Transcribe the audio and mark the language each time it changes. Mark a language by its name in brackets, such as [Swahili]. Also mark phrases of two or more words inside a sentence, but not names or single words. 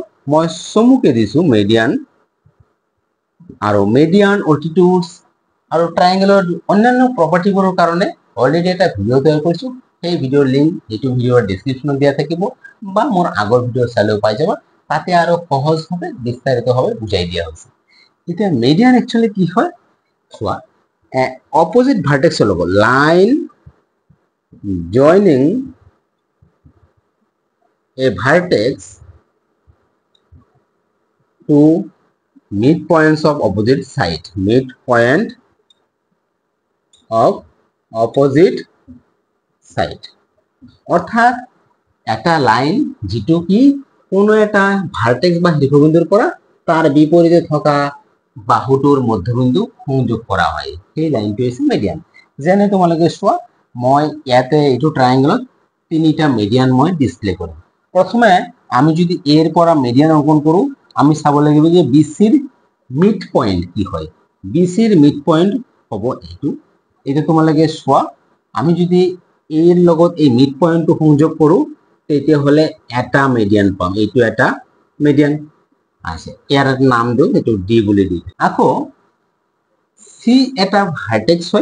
[Assamese] মই চমুকে দিছো মিডিয়ান আৰু [English] median altitudes [Assamese] আৰু ট্রায়াঙ্গেলৰ অন্যান্য প্ৰপাৰ্টিবোৰৰ কাৰণে অলৰেডি এটা ভিডিও তৈয়াৰ কৰিছো। সেই ভিডিওৰ লিংক এইটো ভিডিওৰ ডেসক্ৰিপশনত দিয়া থাকিব বা মোৰ আগৰ ভিডিও চালেও পাই যাবা। তাতে আৰু সহজভাৱে বিস্তাৰিতভাৱে বুজাই দিয়া হৈছে। এতিয়া [English] median actually [Assamese] কি হয় চোৱা, অপোজিট ভাৰ্টেক্সৰ লগত [English] line joining a vertex to midpoints of opposite side, midpoint of opposite side। [Assamese] অর্থাৎ একটা লাইন যেটো কি কোনো একটা ভার্টেক্স বা শীর্ষবিন্দুৰ পৰা তাৰ বিপৰীতে থকা বাহুটোৰ মধ্যবিন্দু সংযোগ কৰা হয়, সেই লাইনটো হৈছে মিডিয়ান। যেনে তোমালোকে চোৱা মই ইয়াতে এইটো ট্রায়াঙ্গলত তিনিটা মিডিয়ান মই ডিসপ্লে কৰিম। প্রথমে আমি যদি এর পৰা মিডিয়ান অঙ্কন কৰো আমি চাব লাগিব যে বিসির [English] mid point [Assamese] কি হয়। বিসির [English] mid point [Assamese] হ'ব এইটো। এটা তোমালোকে চোৱা আমি যদি এর লগত এই [English] mid point [Assamese] সংযোগ কৰো তেতিয়া হলে এটা মিডিয়ান পাম। এইটো এটা মিডিয়ান আছে, ইয়াৰ নাম দিও এইটো ডি বুলি দিম। আকৌ সি এটা ভাৰ্টেক্স হয়।